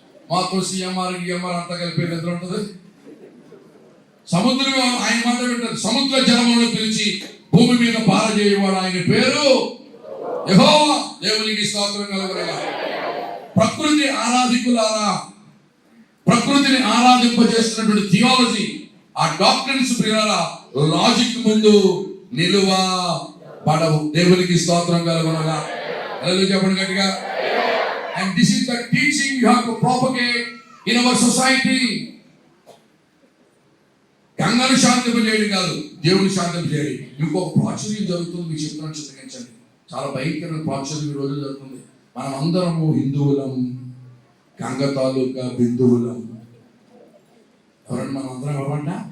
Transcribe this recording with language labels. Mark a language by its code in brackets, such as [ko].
[te] మాతో సిఎంఆర్ గిఎంఆర్ అంతా కలిపి నిద్ర ఉంటుంది. సముద్రం ఆయన మాట వింటారు, సముద్ర జలములను పిలిచి భూమి మీద పారజేయవాడు, ఆయన పేరు యెహోవా. దేవునికి స్తోత్రం కలుగునుగాక. ప్రకృతి ఆరాధికులారా, ప్రకృతి ప్రకృతిని ఆరాధింపజేస్తున్నటువంటి థియాలజీ, ఆ డాక్టరీన్స్ ప్రియులారా లాజిక్ ముందు నిలువ పడవు. దేవునికి స్తోత్రం కలుగునుగా. హల్లెలూయా చెప్పండి గట్టిగా. [en] And this is the teaching you have to propagate in our society. [te] గంగను శాంతింపజేయడం కాదు, దేవుని శాంతింపజేయడం. ఇంకొక ప్రాచుర్యం జరుగుతుంది, మీకు చెప్తున్నాను, చిత్రించండి. చాలా భయంకరమైన ప్రాచుర్యం ఈ రోజు జరుగుతుంది. మనం అందరము హిందువులం, గంగ తాలూకా బిందువులం. ఎవరండి మనం అందరం? ఎవరంట?